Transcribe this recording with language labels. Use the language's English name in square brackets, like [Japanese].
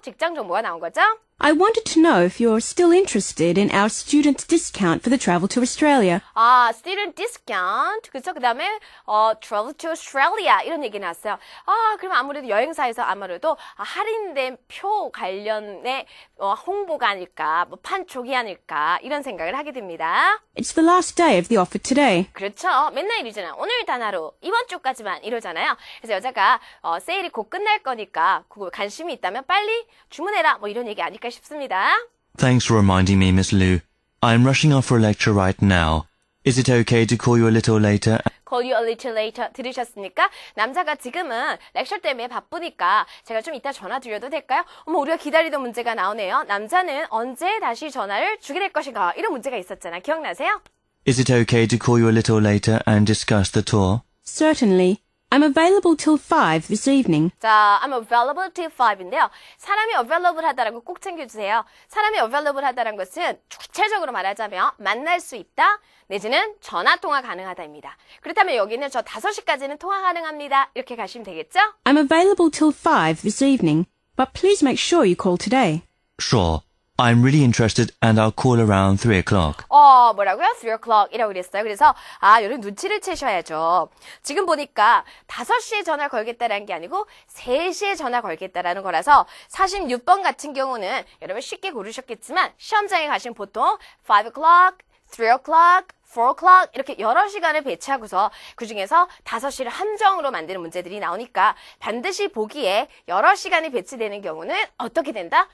[Korean] 직장 정보가 나온 거죠? [English] I wanted to know if you're still interested in our student discount for the travel to Australia. student discount. [Korean] 그쵸? 그 다음에, [English] travel to Australia. [Korean] 이런 얘기 나왔어요. 그럼 아무래도 여행사에서 아무래도 할인된 표 관련의 홍보가 아닐까, 뭐 판촉이 아닐까, 이런 생각을 하게 됩니다. [English] It's the last day of the offer today. [Korean] 그렇죠. 맨날 이러잖아요. 오늘 단 하루, 이번 주까지만 이러잖아요. 그래서 여자가 세일이 곧 끝날 거니까 그거 관심이 있다면 빨리 주문해라. 뭐 이런 얘기 아닐까 싶습니다. [English] Thanks for reminding me, Miss Liu. I'm rushing off for a lecture right now. Is it okay to call you a little later? Call you a little later. [Korean] 들으셨습니까? 남자가 지금은 렉처 때문에 바쁘니까 제가 좀 이따 전화 드려도 될까요? 어머, 우리가 기다리던 문제가 나오네요. 남자는 언제 다시 전화를 주게 될 것인가? 이런 문제가 있었잖아요. 기억나세요? [English] Is it okay to call you a little later and discuss the tour? Certainly. I'm available till 5 this evening. 자, I'm available till 5인데요. [Korean] 사람이 available 하다라는 거 꼭 챙겨주세요. 사람이 available 하다라는 것은 구체적으로 말하자면 만날 수 있다, 내지는 전화통화 가능하다입니다. 그렇다면 여기는 저 5시까지는 통화 가능합니다. 이렇게 가시면 되겠죠? [English] I'm available till 5 this evening, but please make sure you call today. Sure. I'm really interested and I'll call around 3 o'clock. [Korean] 뭐라고요? [English] 3 o'clock [Korean] 이라고 그랬어요. 그래서, 여러분 눈치를 채셔야죠. 지금 보니까 5시에 전화 걸겠다라는 게 아니고 3시에 전화 걸겠다라는 거라서 46번 같은 경우는 여러분 쉽게 고르셨겠지만 시험장에 가시면 보통 [English] 5 o'clock, 3 o'clock, 4 o'clock [Korean] 이렇게 여러 시간을 배치하고서 그중에서 5시를 함정으로 만드는 문제들이 나오니까 반드시 보기에 여러 시간이 배치되는 경우는 어떻게 된다?